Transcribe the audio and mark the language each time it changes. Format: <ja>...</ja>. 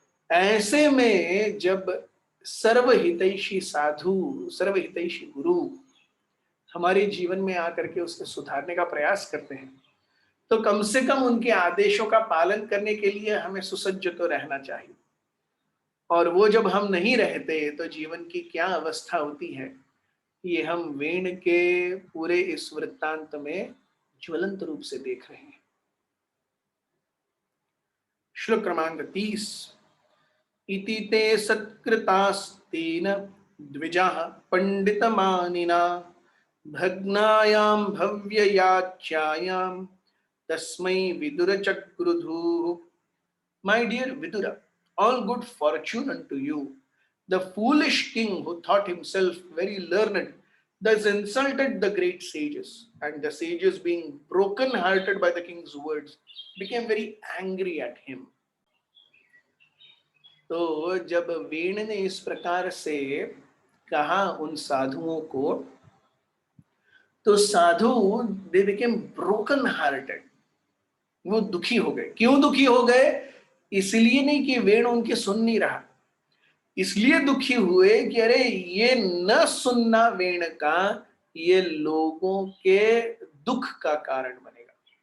<hi>ऐसे में जब सर्वहितैषी साधु, सर्वहितैषी गुरु हमारे जीवन में आकर के उसके सुधारने का प्रयास करते हैं, तो कम से कम उनके आदेशों का पालन करने के लिए हमें सुसज्ज तो रहना चाहिए। और वो जब हम नहीं रहते तो जीवन की क्या अवस्था होती है, ये हम वेण के पूरे इस वृत्तांत में ज्वलंत रूप से देख रहे हैं। श्लोक क्रमांक 30।</hi> <sa>इति ते सत्कृतास्तेन द्विजाः पंडितमानिना भग्नायां भव्ययाच्यायां तस्मै विदुरचक्रुधुः।</sa> <en>My dear Vidura, all good fortune unto you. The foolish king who thought himself very learned thus insulted the great sages, and the sages, being broken hearted by the king's words, became very angry at him.</en> <hi>तो जब वेण ने इस प्रकार से कहा उन साधुओं को, तो साधु</hi> <en>they became broken hearted,</en> <hi>वो दुखी हो गए। क्यों दुखी हो गए? इसलिए नहीं कि वेण उनके सुन नहीं रहा, इसलिए दुखी हुए कि अरे ये न सुनना वेण का ये लोगों के दुख का कारण बनेगा।</hi>